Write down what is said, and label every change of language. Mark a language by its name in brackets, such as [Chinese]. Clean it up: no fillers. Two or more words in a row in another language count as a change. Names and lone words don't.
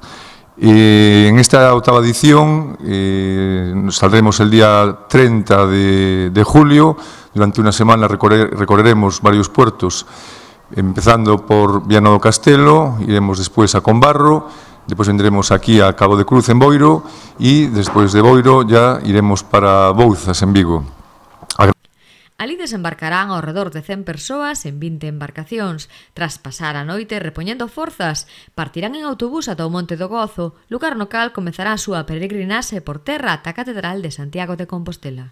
[Spanish] En esta octava edición saldremos el día 30 de julio. Durante una semana recorreremos varios puertos, empezando por Viana do Castelo, iremos después a Combarro, después vendremos aquí a Cabo de Cruz en Boiro y después de Boiro ya iremos para Bouzas en Vigo. [Galician] Alí desembarcarán ao redor de 100 persoas en 20 embarcacións. Tras pasar a noite repoñendo forzas, partirán en autobús ata o Monte do Gozo, lugar no cal comezará a súa peregrinaxe por terra ata a Catedral de Santiago de Compostela.